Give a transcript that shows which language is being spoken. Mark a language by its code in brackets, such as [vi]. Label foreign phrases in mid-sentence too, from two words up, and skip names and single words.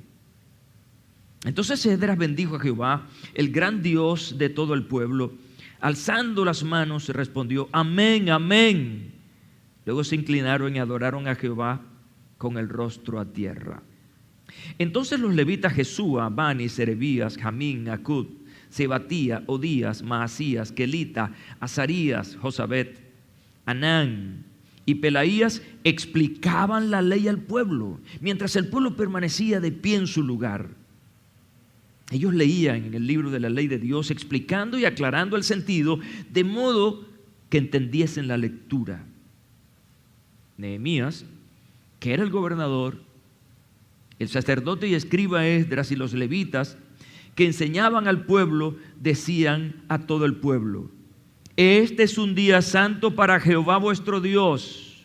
[es] Entonces Esdras bendijo a Jehová, el gran Dios de todo el pueblo. Alzando las manos respondió: amén, amén. Luego se inclinaron y adoraron a Jehová con el rostro a tierra. Entonces los levitas Jesúa, Bani, Serebías, Jamín, Acud, Sebatía, Odías, Maasías, Kelita, Azarías, Josabet, Anán y Pelaías explicaban la ley al pueblo, mientras el pueblo permanecía de pie en su lugar. Ellos leían en el libro de la ley de Dios, explicando y aclarando el sentido, de modo que entendiesen la lectura. Nehemías, que era el gobernador, el sacerdote y escriba Esdras y los levitas, que enseñaban al pueblo, decían a todo el pueblo: este es un día santo para Jehová vuestro Dios.